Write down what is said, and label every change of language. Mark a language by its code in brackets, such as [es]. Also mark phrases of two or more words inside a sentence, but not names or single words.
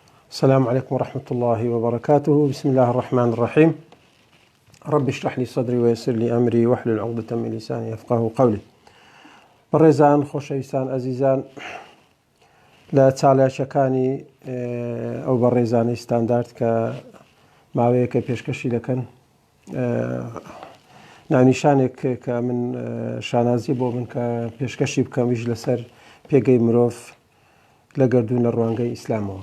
[ar] السلام عليكم ورحمة الله وبركاته. بسم الله الرحمن الرحيم. رب اشرح لي صدري ويسر لي أمري واحلل عقدة من لساني يفقهوا قولي. [ckb] بەڕێزان خۆشەویستان ئەزیزان، لە چالێکەکانی ئەو بەڕێزانەی ستاندارد کە ماوەیەکە پێشکەشی دەکەن، ناونیشانێک کە من شانازی بۆ من کە پێشکەشی بکەمیش لەسەر پێگەی مرۆڤ لە گەردوونە ڕوانگەی ئیسلامەوە.